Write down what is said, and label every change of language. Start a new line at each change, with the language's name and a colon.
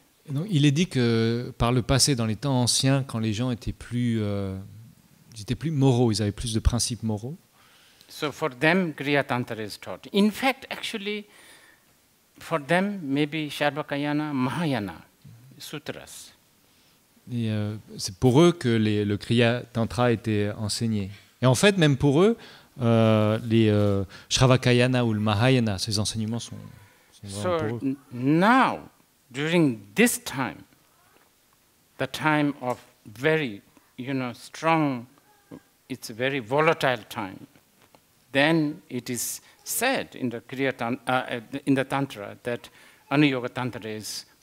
French: Donc, il est dit que par le passé, dans les temps anciens, quand les gens étaient plus moraux, ils avaient plus de principes moraux.
English: So for them, Kriya Tantra is taught. In fact, actually, for them, maybe Sharvakayana, Mahayana, sutras.
French: Et c'est pour eux que le Kriya Tantra était enseigné. Et en fait, même pour eux, les Shravakayana ou le Mahayana, ces enseignements sont vraiment pour eux.
English: Now, during this time, the time of very, strong, it's a very volatile time, then it is said in the Tantra that Anuyoga Tantra is